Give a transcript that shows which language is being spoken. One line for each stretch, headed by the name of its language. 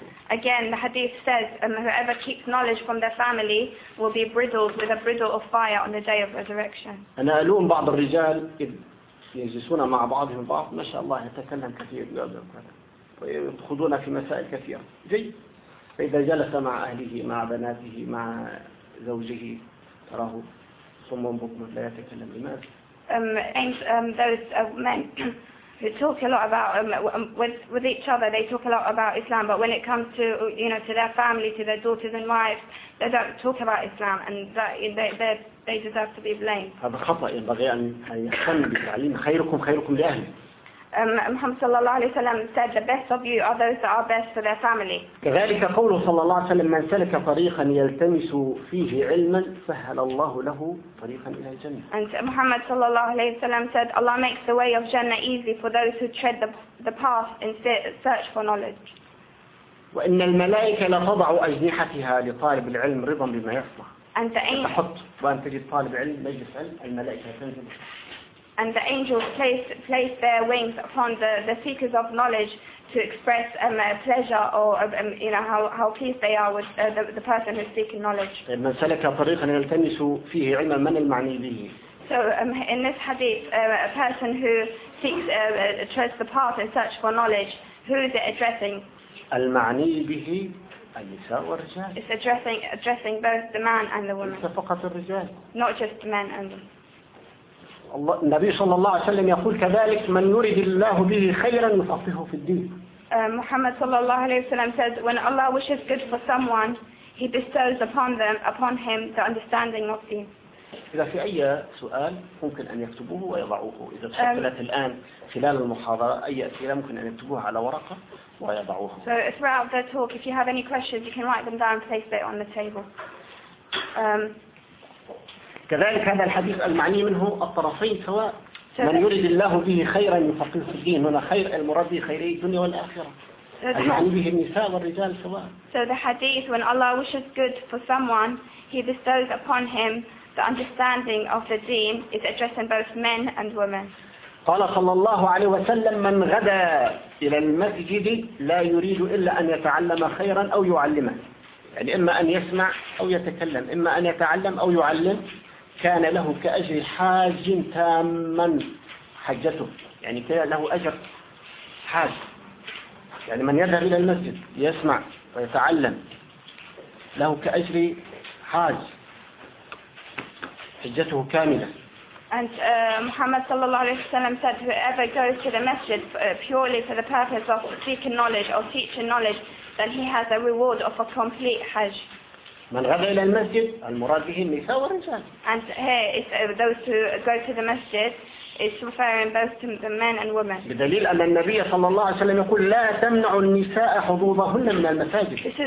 English: Again, the hadith says, whoever keeps knowledge from their family will be bridled with a bridle of fire on the day of resurrection.
Arabic: أنا ألوم بعض الرجال يجلسون مع بعضهم البعض ما شاء الله يتكلم كثير ويأخذون في مسائل كثيرة جيد فإذا جلس مع أهله مع بناته مع زوجه تراه صم بكم لا يتكلم لماذا
English: those men They talk a lot about with each other. They talk a lot about Islam, but when it comes to you know to their family, to their daughters and wives, they don't talk about Islam, and that they deserve to be blamed.
Arabic: هذا خطأ ينبغي أن يهتم بالتعليم خيركم خيركم لأهل.
English: Muhammad sallallahu alaihi wasallam said, "The best of you are those that are best for their family."
Arabic: كذلك قوله صلى الله عليه وسلم من سلك طريقا يلتمس فيه علما سهل الله له طريقا إلى الجنة.
English: And Muhammad sallallahu alaihi wasallam said, "Allah makes the way of Jannah easy for those who tread the path in search for knowledge."
Arabic: وإن الملائكة لتضع أجنحتها لطالب العلم رضا بما يحصل.
English: And the angels.
Arabic: تحط وأن تجد طالب علم مجلس علم الملائكة تنزل.
English: And the angels place their wings upon the seekers of knowledge to express pleasure or you know how pleased they are with the person who's seeking knowledge.
Arabic: من سلك طريقا يلتمس فيه علما من المعني به.
English: So in this hadith, a person who seeks treads the path in search for knowledge, who is it addressing?
Arabic: المعني به النساء والرجال.
English: It's addressing both the man and the woman.
Arabic: فقط الرجال.
English: Not just the men and women.
Arabic: النبي صلى الله عليه وسلم يقول كذلك من يريد الله به خيرا يفقهه في الدين.
English: محمد
Arabic: صلى الله عليه وسلم
English: says when Allah wishes good for someone he bestows upon him the understanding of deen.
Arabic: إذا في أي سؤال ممكن أن يكتبوه ويضعوه إذا تشكلت الآن خلال المحاضرة أي أسئلة ممكن أن يكتبوها على ورقة ويضعوها.
English: So throughout the talk if you have any questions you can write them down and place it on the table.
Arabic: كذلك هذا الحديث المعني منه الطرفين سواء من يريد الله به خيرا يفقهه في الدين هنا خير المراد خيره الدنيا والآخرة المعني به النساء والرجال سواء.
English: So the hadith when Allah wishes good for someone he bestows upon him the understanding of the deen is addressing both men and women.
Arabic: قال صلى الله عليه وسلم من غدا إلى المسجد لا يريد إلا أن يتعلم خيرا أو يعلمه يعني إما أن يسمع أو يتكلم إما أن يتعلم أو يعلم كان له كأجر حاج تاما حجته يعني كان له أجر حاج يعني من يذهب إلى المسجد يسمع ويتعلم له كأجر حاج حجته كاملة.
English: And Muhammad sallallahu alaihi wasallam said, whoever goes to the masjid purely for the purpose of seeking knowledge or teaching knowledge, then he has a reward of a complete hajj.
Arabic: من غدا إلى المسجد المراد به النساء والرجال.
English: And here, those who go to the masjid, it's referring both to the men and women.
Arabic: بدليل أن النبي صلى الله عليه وسلم يقول لا تمنع النساء حضورهن من المساجد.